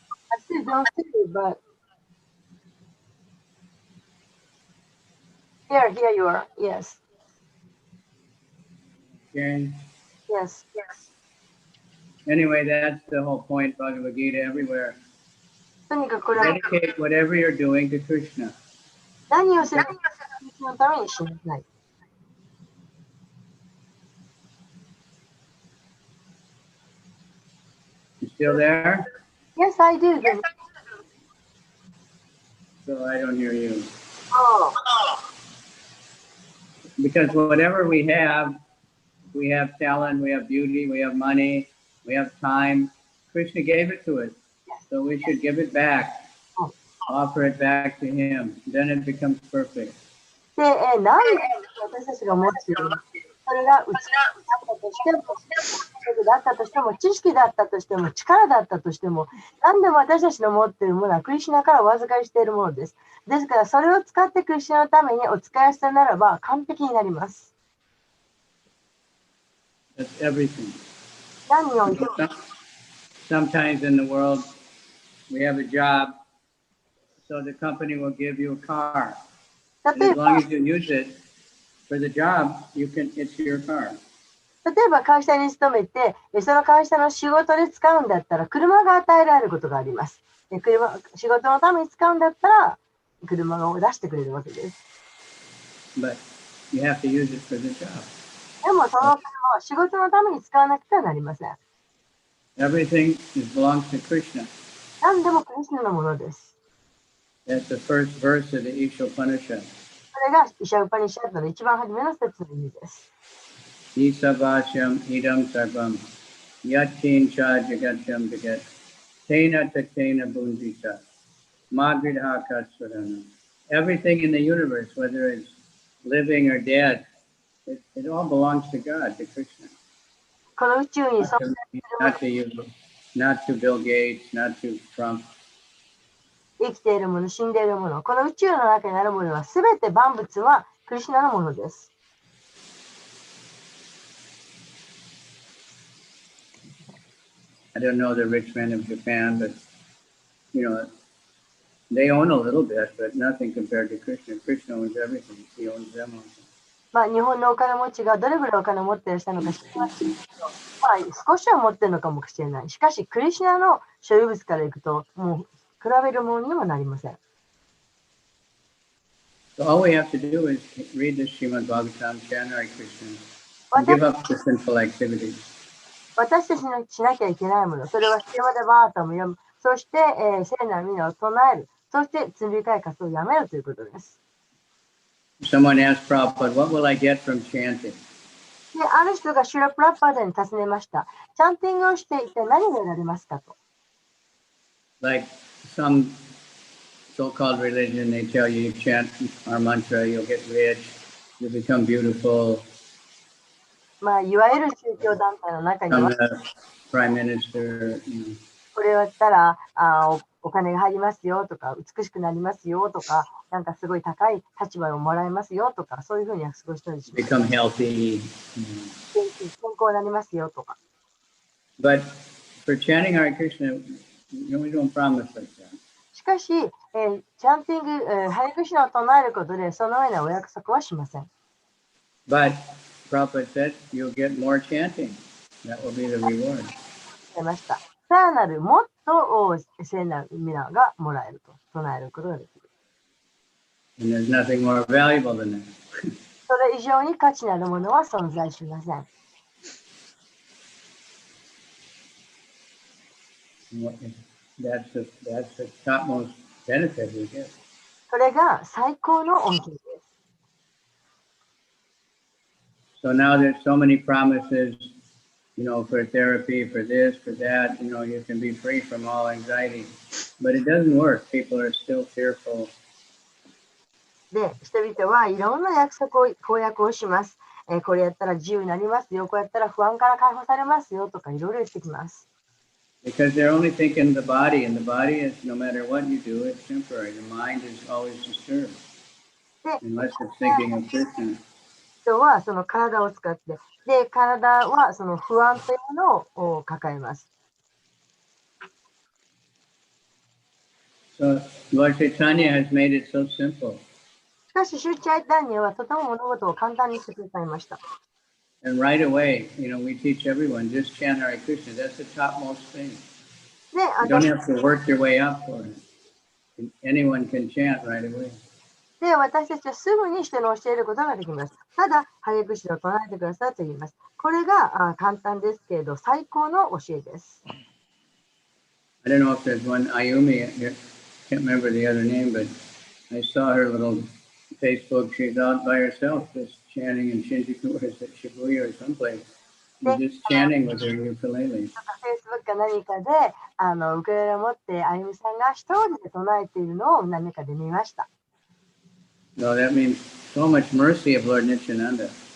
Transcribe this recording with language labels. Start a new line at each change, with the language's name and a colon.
English: I still don't see you, but here you are. Yes, Okay. yes. Anyway, that's the whole point, Bhagavad Gita everywhere.
Japanese: とにかくこれは
English: Dedicate whatever you're doing to Krishna.
Japanese: 何をするかのためにしなさい。
English: You still there? Yes, I do. So I don't hear you. Oh, Because whatever we have talent, we have beauty, we have money, we have time. Krishna gave it to us. So we should give it back. Offer it back to him. Then it becomes perfect.
Japanese: で、何で私たちが持っているの？それが美しだったとしても、だったとしても、知識だったとしても、力だったとしても、何でも私たちの持っているものはクリシュナからお預かりしているものです。ですから、それを使ってクリシュナのためにお使いしたならば完璧になります。
English: That's everything.
Japanese: 何においても
English: Sometimes in the world, we have a job, so the company will give you a car. And
Japanese: 例え
English: as
Japanese: ば
English: long as you use it for the job, it's your car.
Japanese: 例えば会社に勤めて、その会社の仕事で使うんだったら、車が与えられることがあります。仕事のために使うんだったら、車を出してくれるわけです。
English: But you have to use it for the job.
Japanese: でも、その車は仕事のために使わなくてはなりません。
English: Everything belongs to Krishna.
Japanese: 何でもクリシュナのものです。
English: That's the first verse of the Ishopanishad.
Japanese: それがイシャウパニシャッドの一番初めの説の意味です。
Sanskrit: Isabhashyam idam sarvam yatkincha jagatyam jagat tena tatena bhunjita magridhaka swadana.
English: Everything in the universe, whether it's living or dead, it all belongs to God, to Krishna.
Japanese: この宇宙に
English: Not to you, not to Bill Gates, not to Trump.
Japanese: 生きているもの、死んでいるもの、この宇宙の中にあるものは、すべて万物はクリシュナのものです。
English: I don't know the rich men of Japan, but they own a little bit, but nothing compared to Krishna. Krishna owns everything. He owns them also.
Japanese: 日本のお金持ちがどれぐらいお金を持っていらっしゃるのか知りませんけど、少しは持っているのかもしれない。しかし、クリシュナの所有物からいくと、もう比べるものにもなりません。
English: So all we have to do is read the Srimad Bhagavatm, chant Hare Krishna, and give up the sinful activities.
Japanese: 私たちのしなきゃいけないもの、それはシリマダバータムを読む、そして、聖なる皆を唱える、そして罪深い活動をやめるということです。
English: Someone asked Prabhupada, what will I get from chanting?
Japanese: で、ある人がシュラプラッパーダに尋ねました。チャンティングをして一体何が得られますかと。
English: Like some so-called religion, they tell you chant our mantra, you'll get rich, you'll become beautiful,
Japanese: まあ、いわゆる宗教団体の中に
English: become
Japanese: は、
English: the prime minister.
Japanese: これをやったらお金が入りますよとか、美しくなりますよとか、なんかすごい高い立場をもらえますよとか、そういうふうに過ごしたりします。
English: become healthy.
Japanese: 健康になりますよとか。
English: But for chanting Hare Krishna, we don't promise like that.
Japanese: しかし、チャンティング、ハレクシナを唱えることで、そのようなお約束はしません。
English: But Prabhupada said you'll get more chanting. That will be the reward.
Japanese: 出ました。さらなるもっと聖なる皆がもらえると唱えることができる。
English: And there's nothing more valuable than that.
Japanese: それ以上に価値のあるものは存在しません。
English: That's the topmost benefit we get.
Japanese: それが最高の恩恵です。
English: So now there's so many promises, for therapy, for this, for that, you can be free from all anxiety. But it doesn't work. People are still fearful.
Japanese: で、人々はいろんな約束を、公約をします。これやったら自由になりますよ。こうやったら不安から解放されますよとかいろいろ言ってきます。
English: Because they're only thinking the body, and the body is, no matter what you do, it's temporary. The mind is always disturbed,
Japanese: で、
English: unless it's thinking of Krishna.
Japanese: 人はその体を使って、で、体はその不安というのを抱えます。
English: So Lord Chaitanya has made it so simple.
Japanese: しかし、シュチャイタンニャはとても物事を簡単にしてくださいました。
English: And right away, we teach everyone, just chant Hare Krishna. That's the topmost thing.
Japanese: で、
English: You don't have to work your way up for it. Anyone can chant right away.
Japanese: で、私たちはすぐに人に教えることができます。ただ、ハレクシナを唱えてくださいと言います。これが簡単ですけれど、最高の教えです。
English: I don't know if there's one Ayumi, I can't remember the other name, but I saw her little Facebook. She's out by herself, just chanting in Shinjuku or Shibuya or someplace. She's just chanting with her ukulele.
Japanese: Facebook か何かでウクレレを持ってあゆみさんが一人で唱えているのを何かで見ました。
English: No, that means so much mercy of Lord Nityananda.